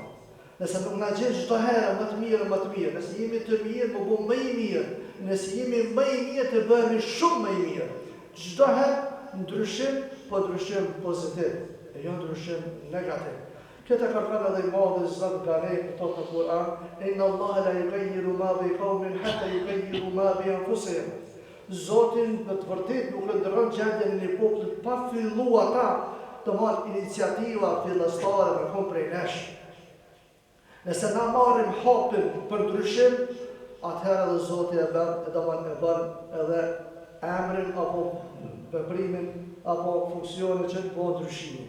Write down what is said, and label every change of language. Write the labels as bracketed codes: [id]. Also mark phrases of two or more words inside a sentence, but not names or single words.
[sq] Nëse nuk na gjen çdo herë më të mirë, nëse jemi të mirë, më bëjmë më i mirë, nëse jemi më i mirë, të bëhemi shumë më i mirë. Çdo herë ndryshim, po ndryshim pozitiv, e jo ndryshim negativ. Këtë kërkan edhe i madhe Zot Garej këto në Kur'an, [ar] إن الله لا يغير ما بقوم حتى يغيروا ما بأنفسهم. [sq] Zotin në të vërtet nuk ndërron gjendjen e një populli pa filluar ata të marrë iniciativa fillestare me kom prej nesh. Nëse na marrim hapin për ndryshim, atëherë edhe Zoti e bën edhe emrin apo veprimin apo funksionin që të bëhet ndryshimi.